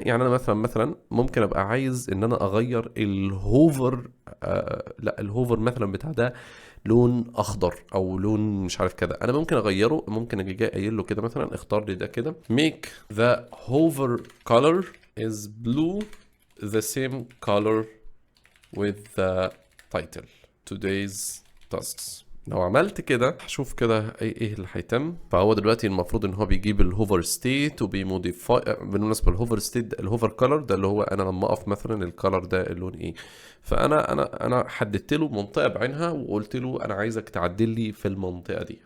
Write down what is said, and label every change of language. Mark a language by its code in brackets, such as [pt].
[ar] يعني انا مثلا ممكن ابقى عايز ان انا اغير الهوفر، لا الهوفر مثلا بتاع ده لون اخضر او لون مش عارف كده، انا ممكن اغيره. ممكن اجي جاي قايل له كده مثلا اختار لي ده كده [en] make the hover color is blue the same color with the title today's tasks. [ar] لو عملت كده هشوف كده ايه اللي هيتم. فهو دلوقتي المفروض ان هو بيجيب الهوفر ستيت وبيموديفاي. بالمناسبه الهوفر ستيت الهوفر كلر ده اللي هو انا لما اقف مثلا الكلر ده اللون ايه. فانا انا حددت له منطقه بعينها وقلت له انا عايزك تعدل لي في المنطقه دي.